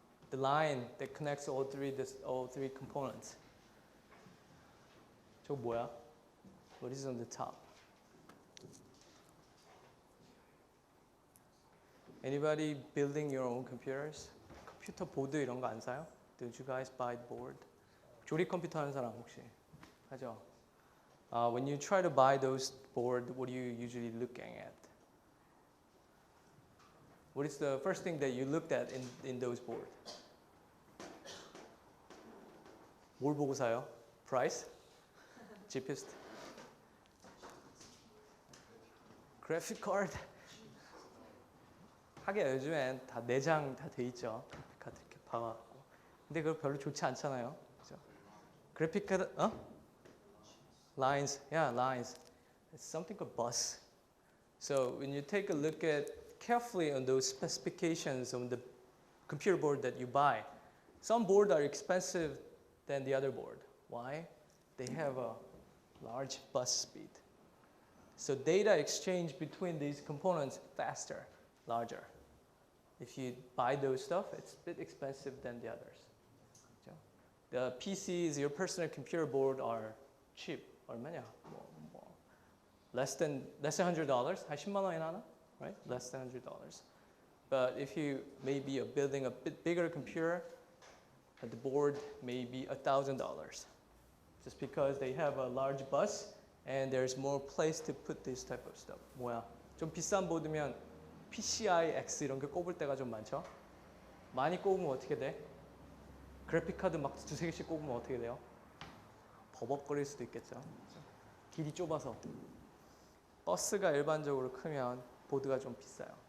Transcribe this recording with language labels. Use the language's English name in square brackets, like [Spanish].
[English] The line that connects all three components. [Korean] 저거 뭐야? [English] What is on the top? Anybody building your own computers? [Korean] 컴퓨터 보드 이런 거 안 사요? [English] Did you guys buy board? [Korean] 조립 컴퓨터 하는 사람 혹시 하죠? [English] When you try to buy those board, what are you usually looking at? What is the first thing that you looked at in those board? [Korean] 뭘 보고 사요? [English] Price? Cheapest? Graphic card? [Korean] 하긴 요즘엔 다 내장 다 돼 있죠. 그래픽 카드 이렇게 박아갖고. 근데 그거 별로 좋지 않잖아요. 그죠? 그래픽 카드, [English] Lines, yeah, lines. It's something called bus. So when you take a look at carefully on those specifications on the computer board that you buy, some boards are expensive than the other board. Why? They have a large bus speed. So data exchange between these components faster, larger. If you buy those stuff, it's a bit expensive than the others. The PCs, your personal computer board are cheap. [Korean] 얼마냐? [English] Less than $100. [Korean] 한 10만 원이나 하나? [English] Right? Less than $100. But if you maybe are building a bit bigger computer, the board may be $1,000. Just because they have a large bus and there's more place to put this type of stuff. [Korean] 뭐야? 좀 비싼 보드면 PCI X 이런 게 꼽을 때가 좀 많죠? 많이 꼽으면 어떻게 돼? 그래픽카드 막 두세 개씩 꼽으면 어떻게 돼요? 버벅거릴 수도 있겠죠. 길이 좁아서. 버스가 일반적으로 크면 보드가 좀 비싸요.